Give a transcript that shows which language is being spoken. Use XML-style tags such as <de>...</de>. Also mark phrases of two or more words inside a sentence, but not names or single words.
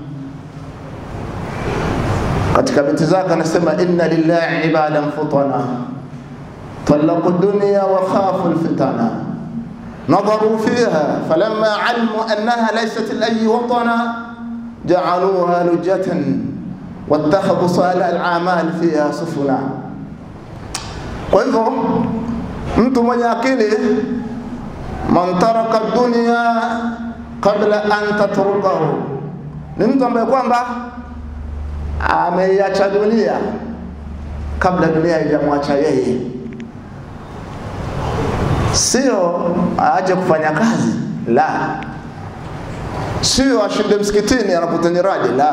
<sw>katika binti zake, anasema</sw> <ar>إن لله عبادا فطنا طلقوا الدنيا وخافوا الفتنا نظروا فيها فلما علموا أنها ليست لأي وطنا جعلوها لجة واتخذوا صالح الأعمال فيها سفنا.</ar> <sw>Kwa hivyo mtu mwenye akili,</sw> <ar>من ترك الدنيا قبل أن تتركه,</ar> <sw>ni mtu ambaye kwamba ameiacha dunia kabla dunia haijamwacha yeye. Sio aache kufanya kazi, la. Sio ashinde msikitini anapotanya radi, la.</sw>